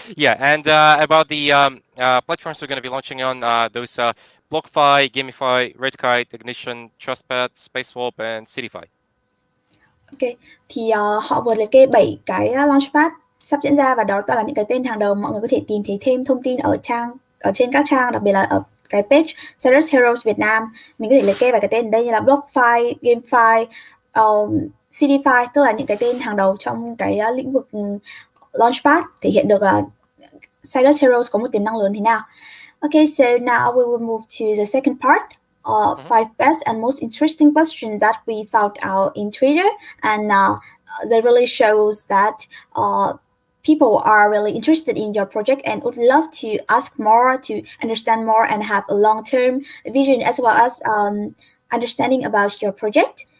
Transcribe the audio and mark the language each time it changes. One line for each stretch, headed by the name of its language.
English: Yeah, and about the platforms we're going to be launching on, those BlockFi, GameFi, RedKite, Ignition, TrustPad, SpaceSwap, and CityFi.
Vietnamese: Ok, thì họ vừa liệt kê 7 cái launchpad sắp diễn ra và đó toàn là những cái tên hàng đầu. Mọi người có thể tìm thấy thêm thông tin ở trên các trang, đặc biệt là ở cái page SIDUS Heroes Việt Nam. Mình có thể liệt kê vài cái tên ở đây như là BlockFi, GameFi, CityFi, tức là những cái tên hàng đầu trong cái lĩnh vực launchpad, thể hiện được là SIDUS Heroes có một tiềm năng lớn thế nào.
English: Okay, so now we will move to the second part. 5 best and most interesting questions that we found out in Twitter, and that really shows that people are really interested in your project and would love to ask more, to understand more, and have a long-term vision as well as understanding about your project.